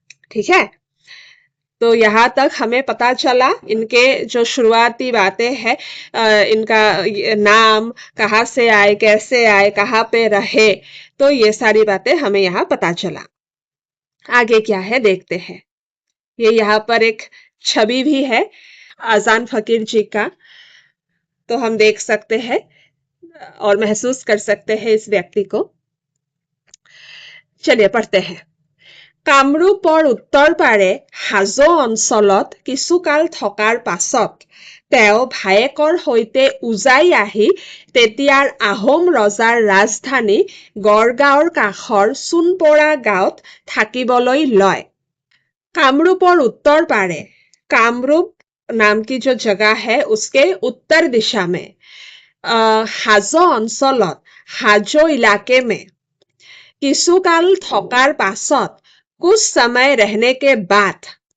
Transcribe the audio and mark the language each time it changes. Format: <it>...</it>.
<hi>ठीक है, तो यहाँ तक हमें पता चला इनके जो शुरुआती बातें हैं, इनका नाम कहाँ से आए, कैसे आए, कहाँ पे रहे, तो ये सारी बातें हमें यहाँ पता चला। आगे क्या है देखते हैं। ये यहाँ पर एक छवि भी है आजान फकीर जी का, तो हम देख सकते हैं और महसूस कर सकते हैं इस व्यक्ति को। चलिए पढ़ते हैं।</hi> <as>কামৰূপৰ উত্তৰ পাৰে হাজো অঞ্চলত কিছুকাল থকাৰ পাছত তেওঁ ভায়েকৰ সৈতে উজাই আহি তেতিয়াৰ আহোম ৰজাৰ ৰাজধানী গড়গাঁৱৰ কাষৰ সোণপৰা গাঁৱত থাকিবলৈ লয়। कामरूपर उत्तर पारे,</as> <hi>कामरूप नाम की जो जगह है उसके उत्तर दिशा में</hi> <as>हाजो अंचलत,</as> <hi>हाजो इलाके में</hi> <as>किसुकाल थकार पाছত,</as> <hi>कुछ समय रहने के बाद</hi>